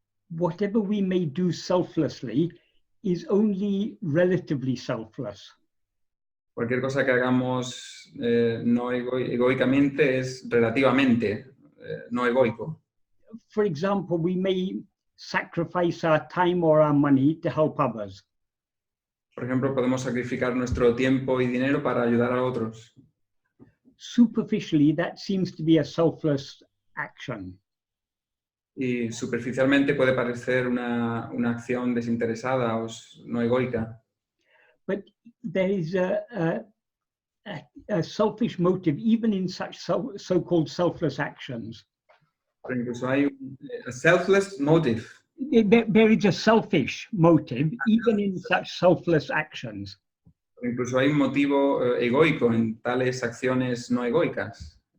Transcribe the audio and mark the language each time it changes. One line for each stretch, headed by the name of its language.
English: Whatever we may do selflessly is only relatively selfless.
Spanish: Cualquier cosa que hagamos no egoicamente es relativamente no egoico.
English: For example, we may sacrifice our time or our money to help others.
Spanish: Por ejemplo, podemos sacrificar nuestro tiempo y dinero para ayudar a otros.
English: Superficially, that seems to be a selfless action.
Spanish: Y superficialmente puede parecer una acción desinteresada o no egoica.
English: But there is a selfish motive even in such so-called selfless actions.
Spanish: Pero incluso hay
English: a selfless motive. There is a selfish motive even in such selfless actions.
Spanish: Pero incluso hay un motivo egoico en tales acciones no egoicas.